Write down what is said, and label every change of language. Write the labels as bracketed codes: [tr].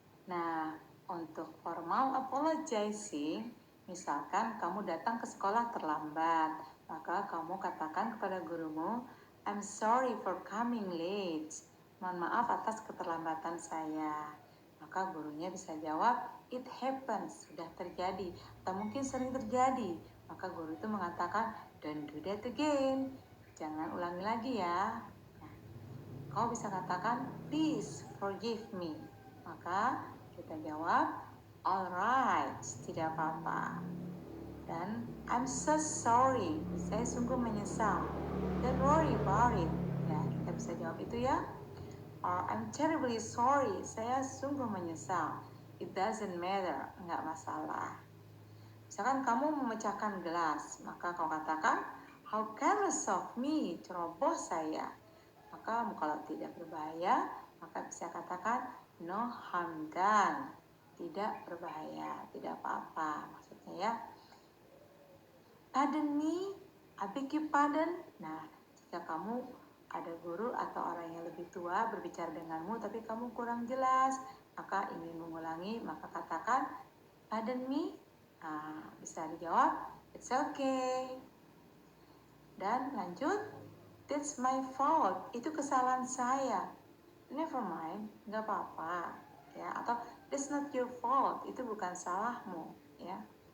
[id] Nah, untuk formal apologizing, misalkan kamu datang ke sekolah terlambat, maka kamu katakan kepada gurumu, [en] I'm sorry for coming late. [id] Mohon maaf atas keterlambatan saya. Maka gurunya bisa jawab, [en] it happens, [id] sudah terjadi, atau mungkin sering terjadi. Maka guru itu mengatakan, [en] don't do that again. [id] Jangan ulangi lagi ya. Nah, kau bisa katakan, [en] please forgive me. [id] Maka kita jawab, alright, tidak apa-apa. Dan [en] I'm so sorry, [id] saya sungguh menyesal. [en] Don't worry about it. [id] Ya, kita bisa jawab itu ya. [en] Or I'm terribly sorry, [id] saya sungguh menyesal. [en] It doesn't matter, [id] nggak masalah. Misalkan kamu memecahkan gelas, maka kau katakan, [en] how careless of me, [id] ceroboh saya. Maka kalau tidak berbahaya, maka bisa katakan [en] no harm done, [id] tidak berbahaya, tidak apa-apa, maksudnya ya. [en] Pardon me, I beg your pardon. [id] Nah, jika kamu ada guru atau orang yang lebih tua berbicara denganmu tapi kamu kurang jelas, maka ingin mengulangi, maka katakan [en] pardon me. [id] Nah, bisa dijawab [en] it's okay. [id] Dan lanjut, [en] that's my fault, [id] itu kesalahan saya. [en] Never mind, [id] nggak apa-apa, ya. Atau [en] that's not your fault, [id] itu bukan salahmu, ya.